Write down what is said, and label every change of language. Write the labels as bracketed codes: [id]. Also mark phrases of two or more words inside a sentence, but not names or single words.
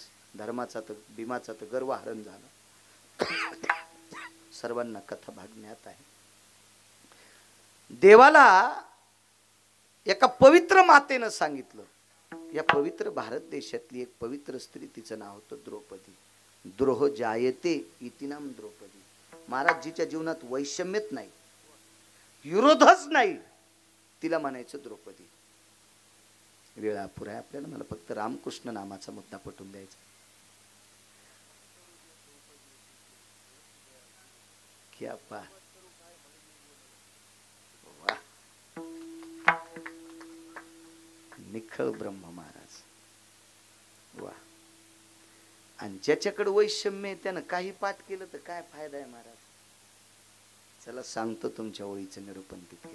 [mr] धर्माचा तर भीमाचा तर गर्व हरण झाला. सर्वांना कथा भाग ज्ञात आहे. देवाला एका पवित्र मातेनं सांगितलं, या पवित्र भारत देशातली एक पवित्र स्त्री, तिचं नाव होतं द्रौपदी. [sa] द्रोह जायते इति नाम द्रौपदी. [mr] महाराजजीच्या जीवनात वैषम्यच नाही, विरोधच नाही, तिला म्हणायचं द्रौपदी. वेळ अपुरा आहे आपल्याला, मला फक्त रामकृष्ण नामाचा मुद्दा पटवून द्यायचा. [hi] क्या बात, [mr] निखळ ब्रह्म महाराज, वा. आणि ज्याच्याकडे वैषम्य आहे त्यानं काही पाठ केलं तर काय फायदा आहे महाराज. चला सांगतो तुमच्या ओळीचं निरूपण तितक्या.